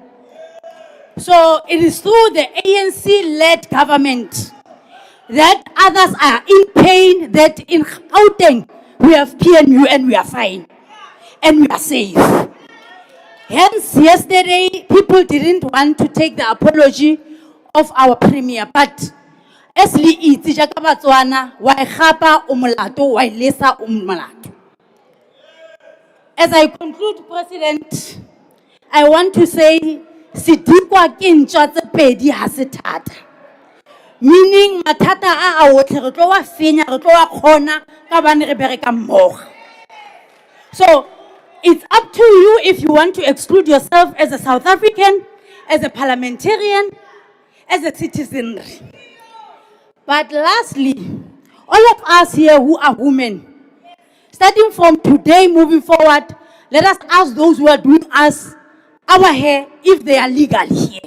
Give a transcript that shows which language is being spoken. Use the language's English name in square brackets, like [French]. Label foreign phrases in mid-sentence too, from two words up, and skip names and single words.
[English] So it is through the ANC-led government that others are in pain, that in Gauteng, we have PNU and we are fine. And we are safe. Hence, yesterday, people didn't want to take the apology of our premier, but as [Tswana] li itse jaka Batswana, wa igapa o molato, wa ilesa o molato. [English] As I conclude, President, I want to say, [Tswana] sidikwa ke ntwa tse pedi ha se thata. [English] Meaning, [Tswana] matata a otle re tlo wa fenya, re tlo wa khona ka bane re bereka mmogo. [English] So, it's up to you if you want to exclude yourself as a South African, as a parliamentarian, as a citizen. But lastly, all of us here who are women, starting from today moving forward, let us ask those who are doing us our hair if they are legal here.